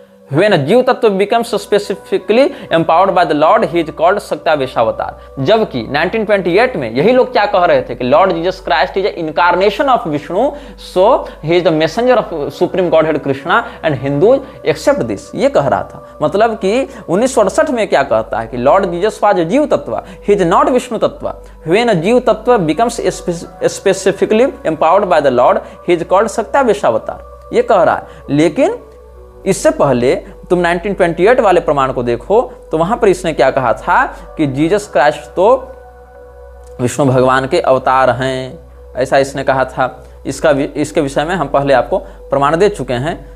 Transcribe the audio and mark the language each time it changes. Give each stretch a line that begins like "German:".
English: When a jiva tattva becomes specifically empowered by the Lord, he is called satyaveshavatar.
Hindi: जबकि 1928 में यही लोग क्या कह रहे थे कि Lord
English: Jesus Christ is a incarnation of Vishnu, so he is the messenger of supreme Godhead Krishna and Hindu accept this.
Hindi: ये कह रहा था। मतलब कि 1968 में क्या कहता है कि
English: Lord Jesus was jiva tattva, he is not Vishnu tattva. When a jiva tattva becomes specifically empowered by the Lord, he is called satyaveshavatar.
Hindi: ये कह रहा है। लेकिन इससे पहले तुम 1928 वाले प्रमाण को देखो तो वहां पर इसने क्या कहा था कि जीसस क्राइस्ट तो विष्णु भगवान के अवतार हैं, ऐसा इसने कहा था। इसके विषय में हम पहले आपको प्रमाण दे चुके हैं।